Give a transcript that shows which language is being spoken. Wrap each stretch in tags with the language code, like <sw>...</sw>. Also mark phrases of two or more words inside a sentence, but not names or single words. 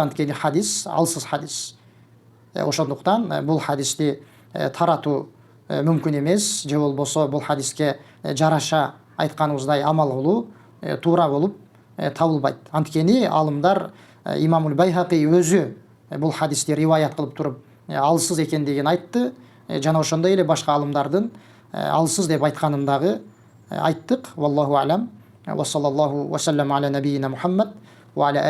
<ky>Анткени хадис алсыз хадис. Ошондуктан бул хадисти таратуу мүмкүн эмес, же болбосо бул хадиске жараша айтканыбыздай амал кылуу туура болуп табылбайт. Анткени алымдар Имамул Байхақи өзү бул хадисти риваят кылып туруп алсыз экендигин айтты. Жана ошондой эле башка алымдардын алсыз деп айтканын дагы айттык.</ky> <ar>والله أعلم. وصلى الله وسلم على نبينا محمد وعلى</ar>